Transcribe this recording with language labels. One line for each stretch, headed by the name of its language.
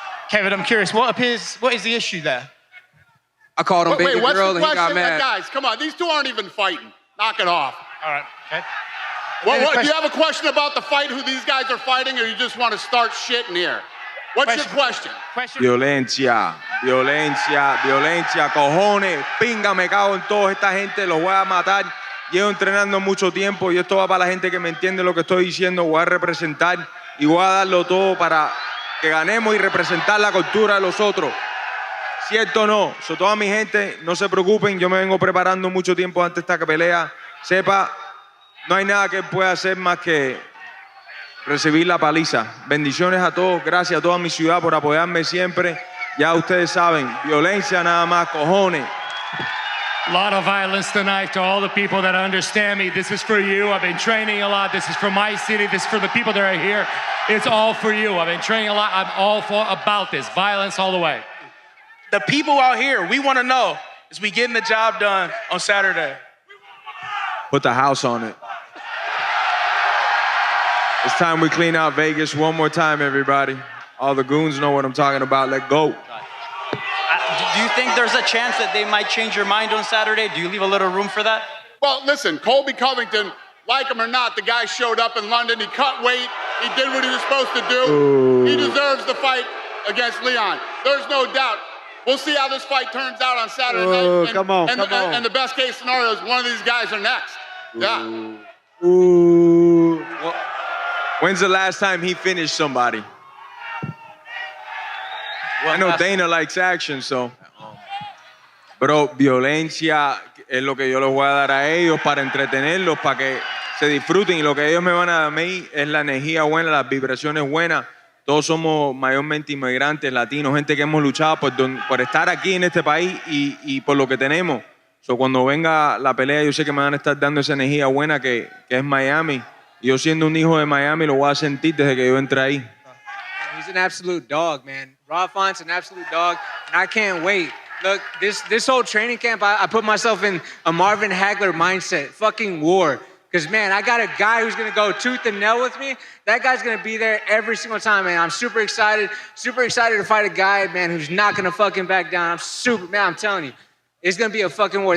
English: Kevin, I'm curious, what is the issue there? I called him baby girl and he got mad. Guys, come on, these 2 aren't even fighting. Knock it off. All right, okay. What, do you have a question about the fight, who these guys are fighting, or you just want to start shit in here? What's your question?
Spanish: Violencia, violencia, violencia, cojones, pinga, me cago en toda esta gente, los voy a matar. Llevo entrenando mucho tiempo y esto va para la gente que me entiende lo que estoy diciendo. Voy a representar y voy a darlo todo para que ganemos y representar la cultura de los otros. ¿Cierto o no? So, toda mi gente, no se preocupen, yo me vengo preparando mucho tiempo antes de esta pelea. Sepa, no hay nada que pueda hacer más que recibir la paliza. Bendiciones a todos, gracias a toda mi ciudad por apoyarme siempre. Ya ustedes saben, violencia nada más, cojones.
English: A lot of violence tonight to all the people that understand me. This is for you. I've been training a lot. This is for my city. This is for the people that are here. It's all for you. I've been training a lot. I'm all about this. Violence all the way. The people out here, we want to know, is we getting the job done on Saturday? Put the house on it. It's time we clean out Vegas one more time, everybody. All the goons know what I'm talking about. Let go. Do you think there's a chance that they might change your mind on Saturday? Do you leave a little room for that? Well, listen, Colby Covington, like him or not, the guy showed up in London. He cut weight. He did what he was supposed to do. Ooh. He deserves the fight against Leon. There's no doubt. We'll see how this fight turns out on Saturday night. And, come on. And the best case scenario is one of these guys are next. Yeah. Ooh. Well, when's the last time he finished somebody? I know Dana likes action, so.
Spanish: Pero violencia es lo que yo les voy a dar a ellos para entretenerlos, para que se disfruten. Y lo que ellos me van a dar a mí es la energía buena, las vibraciones buenas. Todos somos mayormente inmigrantes, latinos, gente que hemos luchado por estar aquí en este país y por lo que tenemos. So, cuando venga la pelea, yo sé que me van a estar dando esa energía buena que es Miami. Y yo siendo un hijo de Miami lo voy a sentir desde que yo entré ahí.
English: He's an absolute dog, man. Rob Font's an absolute dog, and I can't wait. Look, this whole training camp, I put myself in a Marvin Hagler mindset. Fucking war. Because, man, I got a guy who's going to go tooth and nail with me. That guy's going to be there every single time, man. I'm super excited to fight a guy, man, who's not going to fucking back down. Man, I'm telling you. It's going to be a fucking war.